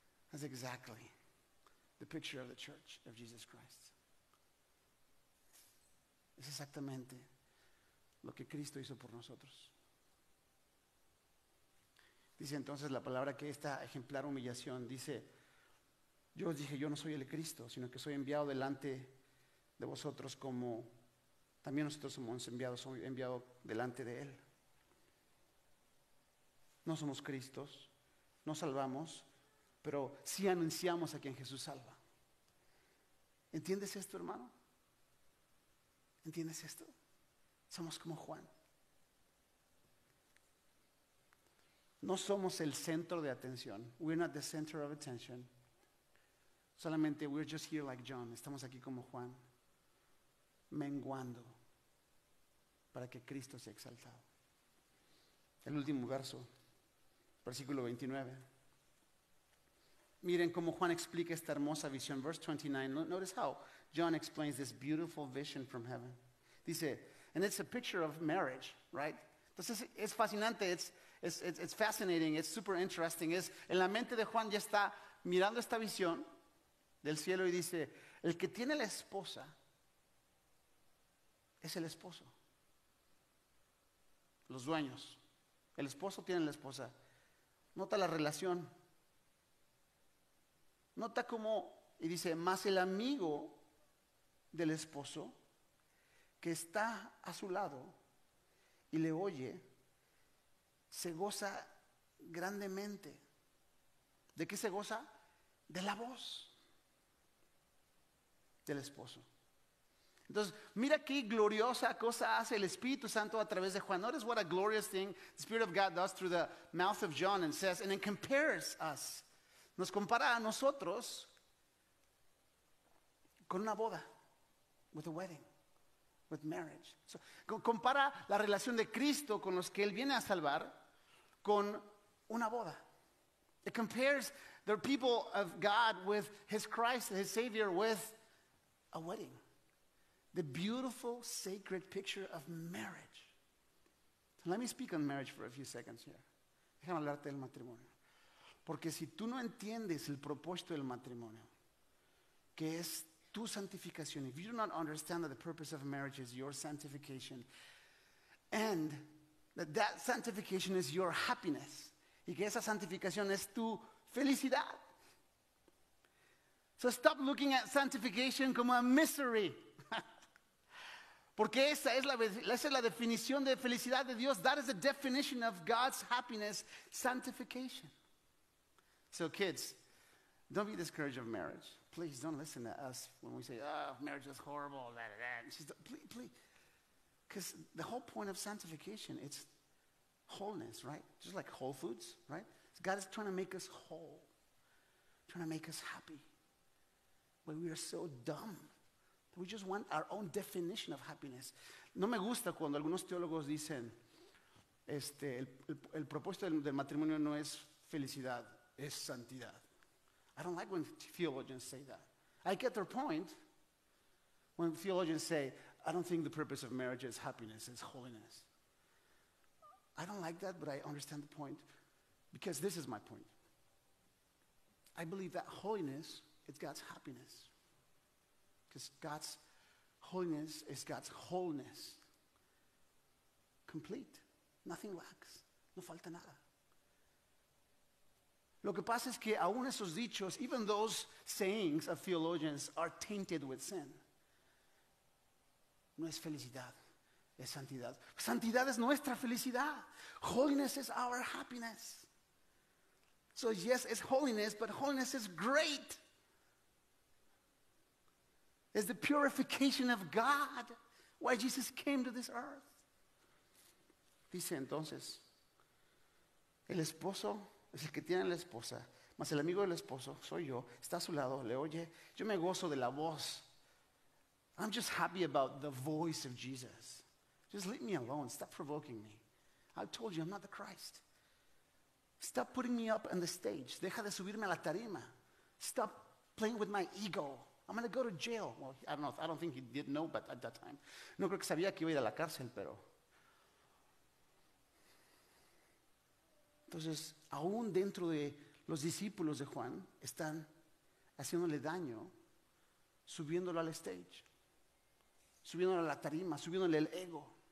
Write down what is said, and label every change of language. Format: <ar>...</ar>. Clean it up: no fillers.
<en>That's exactly the picture of the church of Jesus Christ.</en> <es>Es exactamente lo que Cristo hizo por nosotros. Dice entonces la palabra que esta ejemplar humillación, dice, yo os dije, yo no soy el Cristo, sino que soy enviado delante de vosotros como también nosotros somos enviados delante de Él. No somos Cristos, no salvamos, pero sí anunciamos a quien Jesús salva. ¿Entiendes esto, hermano? ¿Entiendes esto? Somos como Juan. No somos el centro de atención.</es> <en>We're not the center of attention.</en> <es>Solamente</es> <en>we're just here like John.</en> <es>Estamos aquí como Juan, menguando para que Cristo sea exaltado. El último verso, versículo 29. Miren cómo Juan explica esta hermosa visión.</es> <en>Verse 29. Notice how John explains this beautiful vision from heaven.</en> <es>Dice,</es> <en>and it's a picture of marriage, right?</en> <es>Entonces es fascinante,</es> <en>it's fascinating, it's super interesting.</en> <es>En la mente de Juan ya está mirando esta visión del cielo y dice, el que tiene la esposa es el esposo. Los dueños. El esposo tiene la esposa. Nota la relación. Nota cómo, y dice, más el amigo del esposo que está a su lado y le oye, se goza grandemente. ¿De qué se goza? De la voz del esposo. Entonces, mira qué gloriosa cosa hace el Espíritu Santo a través de Juan.</es> <en>Notice what a glorious thing the Spirit of God does through the mouth of John and says, and it compares us.</en> <es>Nos compara a nosotros con una boda,</es> <en>with a wedding, with marriage. So,</en> <es>compara la relación de Cristo con los que Él viene a salvar con una boda.</es> <en>It compares the people of God with His Christ, His Savior, with a wedding. The beautiful, sacred picture of marriage. So let me speak on marriage for a few seconds here.</en> <es>Déjame hablarte del matrimonio. Porque si tú no entiendes el propósito del matrimonio, que es tu santificación,</es> <en>if you do not understand that the purpose of marriage is your sanctification, and that sanctification is your happiness,</en> <es>y que esa santificación es tu felicidad.</es> <en>So stop looking at sanctification</en> <es>como</es> <en>a misery.</en> <es>Porque esa es la definición de felicidad de Dios.</es> <en>That is the definition of God's happiness, sanctification. So kids, don't be discouraged of marriage. Please don't listen to us when we say, oh, marriage is horrible, please. Because the whole point of sanctification, it's wholeness, right? Just like Whole Foods, right? God is trying to make us whole, trying to make us happy. But we are so dumb. We just want our own definition of happiness.</en> <es>No me gusta cuando algunos teólogos dicen, el propósito del matrimonio no es felicidad, es santidad.</es> <en>I don't like when theologians say that. I get their point when theologians say, I don't think the purpose of marriage is happiness, it's holiness. I don't like that, but I understand the point because this is my point. I believe that holiness is God's happiness. Because God's holiness is God's wholeness. Complete. Nothing lacks.</en> <es>No falta nada. Lo que pasa es que aún esos dichos,</es> <en>even those sayings of theologians are tainted with sin.</en> <es>No es felicidad, es santidad. Santidad es nuestra felicidad.</es> <en>Holiness is our happiness. So yes, it's holiness, but holiness is great. It's the purification of God. Why Jesus came to this earth.</en> <es>Dice entonces, el esposo es el que tiene la esposa, mas el amigo del esposo soy yo, está a su lado, le oye. Yo me gozo de la voz.</es> <en>I'm just happy about the voice of Jesus. Just leave me alone. Stop provoking me. I told you I'm not the Christ. Stop putting me up on the stage.</en> <es>Deja de subirme a la tarima.</es> <en>Stop playing with my ego. I'm going to go to jail. Well, I don't know. I don't think he did know, but at that time.</en> <es>No creo que sabía que iba a ir a la cárcel, pero. Entonces, aún dentro de los discípulos de Juan, están haciéndole daño, subiéndolo al stage, subiéndolo a la tarima, subiéndole el ego.</es>